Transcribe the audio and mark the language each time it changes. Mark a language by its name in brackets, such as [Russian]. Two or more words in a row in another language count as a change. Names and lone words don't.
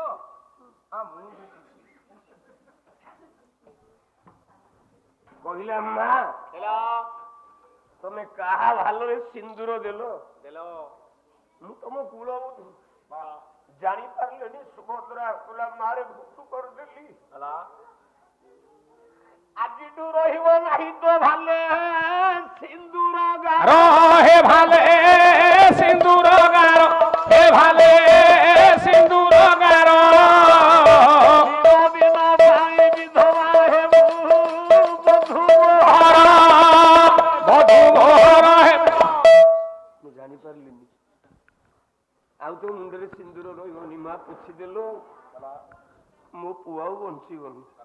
[Odia] ମୁଁ ବି ଖୁସି। କହିଲା ମା, ତମେ କାହା ଭାଲରେ ସିନ୍ଦୁର ଦେଲ? ମୁଁ ତମ କୁଳବଧୂ, ଜାଣିପାରିଲେନି। ସୁଭଦ୍ରା କହିଲା ମାରେ ଭୁଲ କରିଦେଲି, ଆଜିଠୁ ରହିବ ନାହିଁ ତ ଭାଲେ ସିନ୍ଦୁର ଗାର। ହେ ଭାଲେ ସିନ୍ଦୁରଗାର, ହେ ଭାଲେ ସିନ୍ଦୁରଗାର। ଦିନ ପାଇଁ ବିଧବା ହେବୁ ବଧୂମହର। ବଧୂମହର ହେ। ମୁଁ ଜାଣିପାରିଲିନି, ଆଉ ତ ମୁଣ୍ଡରେ ସିନ୍ଦୁର ରହିବନି। ମା ପୋଛିଦେଲ, ମୋ ପୁଅ ଆଉ ବଞ୍ଚିବନି।